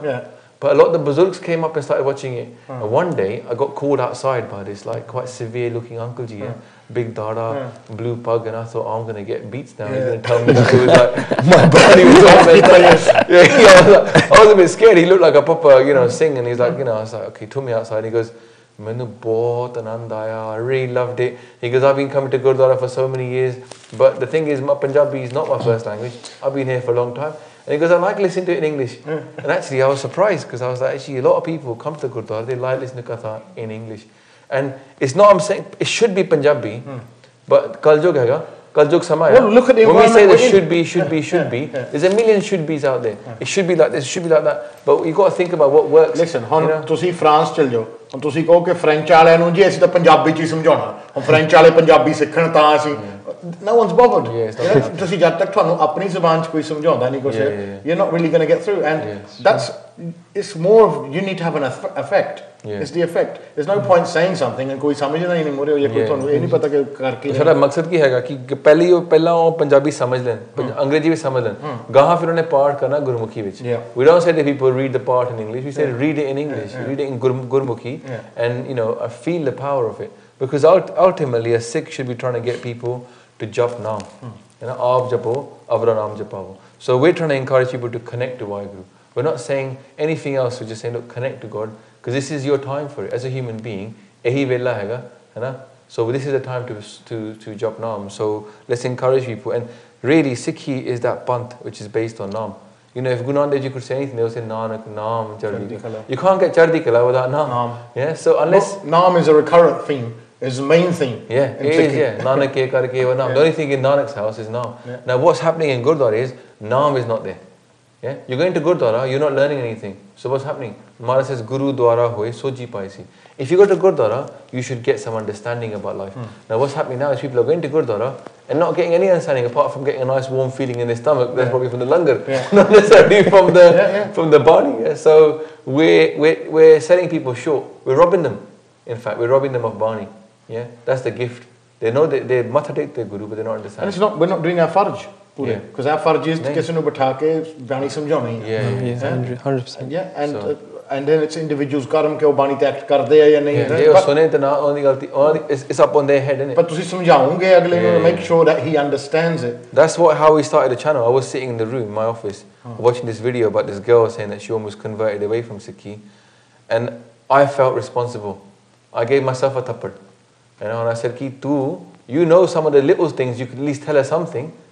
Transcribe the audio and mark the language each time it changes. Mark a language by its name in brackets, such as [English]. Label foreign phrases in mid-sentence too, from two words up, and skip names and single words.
[English] But a lot of the Buzurgs came up and started watching it. And one day I got called outside by this like quite severe looking uncle ji, big dada, blue pug, and I thought, I'm going to get beats now. He's going to tell me that it was like my body was all messed up. I was a bit scared. He looked like a proper, Singh, and he's like, I was like, okay, took me outside. He goes, [Punjabi] ਮੈਨੂੰ ਬਹੁਤ ਅਨੰਦ ਆਇਆ. [English] I really loved it. He goes, I've been coming to Gurdwara for so many years, but the thing is, Punjabi is not my first language. I've been here for a long time. And he goes, I like listening to it in English. And actually, I was surprised because I was like, actually, a lot of people come to Gurdwara, they like listening to Katha in English. And it's not, I'm saying, it should be Punjabi, but [Punjabi] ਕਲਜੁਗ ਹੈ, ਕਲਜੁਗ ਸਮਾਇਆ. [English] Well, look at the when we say there should be, there's a million should be's out there. It should be like this, it should be like that. But you've got to think about what works. Listen, [Punjabi] ਤੁਸੀਂ France ਚਲ ਜਾਓ ਹੁਣ ਤੁਸੀਂ ਕਹੋ ਕਿ ਫ੍ਰੈਂਚ ਵਾਲਿਆਂ ਨੂੰ ਜੀ ਅਸੀਂ ਤਾਂ ਪੰਜਾਬੀ ਚ ਹੀ ਸਮਝਾਉਣਾ ਹੁਣ ਫ੍ਰੈਂਚ ਵਾਲੇ ਪੰਜਾਬੀ ਸਿੱਖਣ ਤਾਂ ਅਸੀਂ [English] no one's bothered. [Punjabi] ਤੁਸੀਂ ਜਦ ਤੱਕ ਤੁਹਾਨੂੰ ਆਪਣੀ ਜ਼ੁਬਾਨ ਚ ਕੋਈ ਸਮਝਾਉਂਦਾ ਨਹੀਂ ਕੁਝ [English] you're not really going to get through, and that's it's more of you need to have an effect. It's the effect. There's no point saying something and [Punjabi] ਕੋਈ ਸਮਝਦਾ ਹੀ ਨਹੀਂ ਮੋਰੇ ਜਾਂ ਕੋਈ ਤੁਹਾਨੂੰ ਇਹ ਨਹੀਂ ਪਤਾ ਕਿ ਕਰਕੇ ਸਾਡਾ ਮਕਸਦ ਕੀ ਹੈਗਾ ਕਿ ਪਹਿਲਾਂ ਉਹ ਪੰਜਾਬੀ ਸਮਝ ਲੈਣ ਅੰਗਰੇਜ਼ੀ ਵੀ ਸਮਝ ਲੈਣ ਗਾਹਾਂ ਫਿਰ ਉਹਨੇ ਪਾਠ ਕਰਨਾ ਗੁਰਮੁਖੀ ਵਿੱਚ [English] we don't say that people read the part in English, we say read it in English, read it in Gurmukhi, and feel the power of it, because ultimately a Sikh should be trying to get people to [Punjabi] ਜਪ ਨਾਮ, ਆਪਿ ਜਪਹੁ ਅਵਰਾ ਨਾਮੁ ਜਪਾਵਹੁ. [English] So we're trying to encourage people to connect to Waheguru. We're not saying anything else, we're just saying, look, connect to God, because this is your time for it. As a human being, [Punjabi] ਇਹੀ ਵੇਲਾ ਹੈਗਾ, [English] so this is the time to [Punjabi] ਜਪ ਨਾਮ. [English] So let's encourage people. And really, Sikhi is that pant which is based on naam. If Guru Nanak Dev Ji could say anything, they would say Nanak, Naam, Chardi Kala. You can't get Chardi Kala without Naam. Yeah, so unless Naam is a recurrent theme, is the main theme. Yeah, it is. Yeah, [Punjabi] ਨਾਨਕ ਕੇ ਕਰਕੇ ਵਾ ਨਾਮ. [English] The only thing in Nanak's house is Naam. Now, what's happening in Gurdwara is Naam is not there. Yeah, you're going to Gurdwara, you're not learning anything. So what's happening? Maharaj says, [Punjabi] ਗੁਰ ਦੁਆਰੈ ਹੋਇ ਸੋਝੀ ਪਾਇਸੀ. [English] If you go to Gurdwara, you should get some understanding about life. Now what's happening now is people are going to Gurdwara and not getting any understanding apart from getting a nice warm feeling in their stomach. That's probably from the langar, not necessarily from the body. Yeah? So we're selling people short. We're robbing them. In fact, we're robbing them of Bani. Yeah, that's the gift. They know that they're matadek their Guru, but they're not understanding. And we're not doing our farj. Because our farj is [Punjabi] ਕਿਸੇ ਨੂੰ ਬਿਠਾ ਕੇ ਬਾਣੀ ਸਮਝਾਉਣੀ ਹੈ 100%. [English] Yeah, and then it's individuals [Punjabi] ਕਰਮ ਕਿ ਉਹ ਬਾਣੀ ਤੇ ਐਕਟ ਕਰਦੇ ਆ ਜਾਂ ਨਹੀਂ ਇਹ ਸੁਣੇ ਤੇ ਨਾ ਉਹਦੀ ਗਲਤੀ [English] it's up on their head, isn't it? [Punjabi] ਪਰ ਤੁਸੀਂ ਸਮਝਾਓਗੇ ਅਗਲੇ ਨੂੰ [English] make sure that he understands it. That's how we started the channel. I was sitting in the room, my office, watching this video about this girl saying that she almost converted away from Sikhi, and I felt responsible. I gave myself a tappad, and I said, Ki, you know some of the little things, you could at least tell her something.